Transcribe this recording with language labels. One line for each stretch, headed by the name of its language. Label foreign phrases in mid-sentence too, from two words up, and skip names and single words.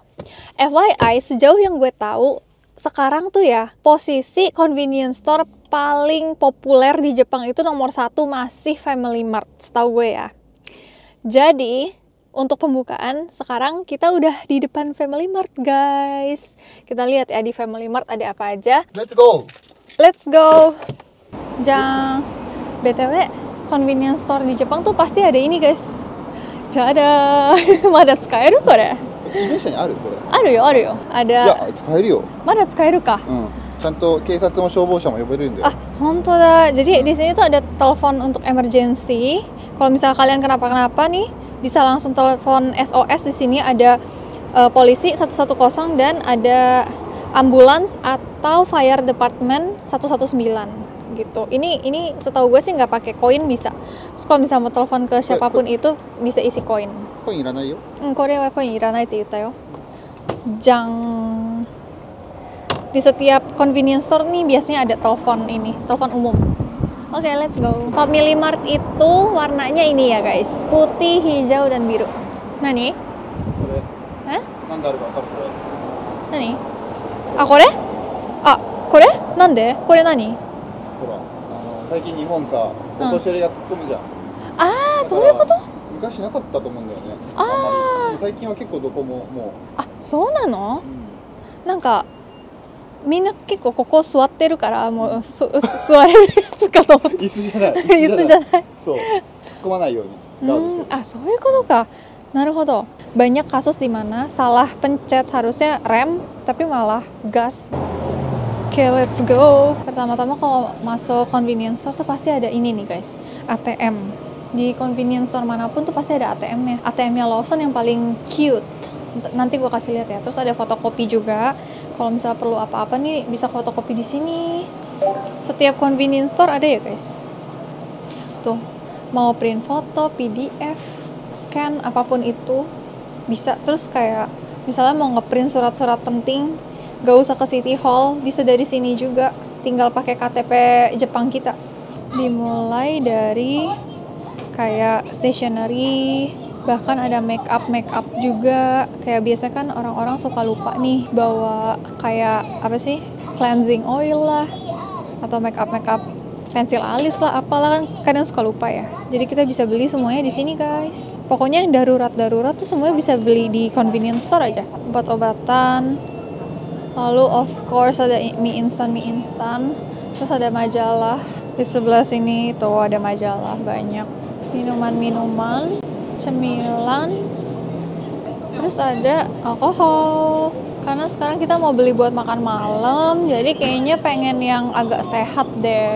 Indonesian: FYI, sejauh yang gue tahu, sekarang tuh ya, posisi
English: convenience store
Indonesian: paling populer di Jepang itu nomor 1 masih Family Mart, setahu gue ya. Jadi, untuk pembukaan, sekarang kita udah di depan Family Mart, guys. Kita lihat ya di Family Mart ada apa aja.
English: Let's go! Let's go!
Indonesian: Jang. BTW,
English: convenience store
Indonesian: di Jepang tuh pasti ada ini, guys. Tada!
Japanese: まだ使える、これ? 電車にあるこれ。あるよ。いや、使えるよ。まだ使えるか。ちゃんと警察も消防車も呼べるんだよ。あ、ほんとだ.
Indonesian: Jadi di sini tuh ada telepon untuk emergency. Kalau misalnya kalian kenapa-kenapa nih, bisa langsung telepon SOS. Di sini ada polisi 110 dan ada ambulans atau
English: fire department
Indonesian: 119 gitu. Ini setahu gue sih nggak pakai koin bisa. Terus kalau misalnya mau telepon ke siapapun itu bisa isi koin.
Japanese: コインいらないよ. これはコインいらないって言ったよ.
Indonesian: Jang. Di setiap
English: convenience store
Indonesian: nih biasanya ada telepon ini, telepon umum. Oke,
English: let's go.
Indonesian: Family Mart itu warnanya ini ya guys, putih, hijau, dan biru.
Japanese: Nani? これ。なんであるかわかるこれ。何？あ、これ？あ、これ？なんで？これ何? ほら、最近日本さ、お年寄りが突っ込むじゃん。ああ、そういうこと？昔なかったと思うんだよね。ああ。最近は結構どこももあ、そうなの？う。なんかみんな結構ここ座ってるからもう座れるやつかと思って。椅子じゃない。椅子じゃない。そう。突っ込まないようにガードしてる。 Ah,そういうことか. Naruhodo.
Indonesian: Banyak kasus di mana salah pencet harusnya rem tapi malah gas. Oke,
English: let's go.
Indonesian: Pertama-tama kalau masuk
English: convenience store
Indonesian: tuh pasti ada ini nih guys, ATM. Di
English: convenience store
Indonesian: manapun tuh pasti ada ATM-nya. ATM-nya Lawson yang paling cute. Nanti gue kasih lihat ya. Terus ada fotokopi juga. Kalau misalnya perlu apa-apa nih bisa fotokopi di sini. Setiap
English: convenience store
Indonesian: ada ya guys. Tuh, mau print foto, PDF, scan, apapun itu bisa. Terus kayak misalnya mau ngeprint surat-surat penting, gak usah ke City Hall, bisa dari sini juga. Tinggal pakai KTP Jepang kita. Dimulai dari kayak stationery, bahkan ada
English: make up
Indonesian: juga. Kayak biasa kan orang-orang suka lupa nih bawa kayak apa sih,
English: cleansing oil
Indonesian: lah atau
English: make up
Indonesian: pensil alis lah, apalah, kan kadang suka lupa ya. Jadi kita bisa beli semuanya di sini guys. Pokoknya yang darurat tuh semuanya bisa beli di
English: convenience store
Indonesian: aja. Obat-obatan, lalu
English: of course
Indonesian: ada mie instan, terus ada majalah. Di sebelah sini tuh ada majalah banyak. Minuman, cemilan, terus ada alkohol. Karena sekarang kita mau beli buat makan malam, jadi kayaknya pengen yang agak sehat deh.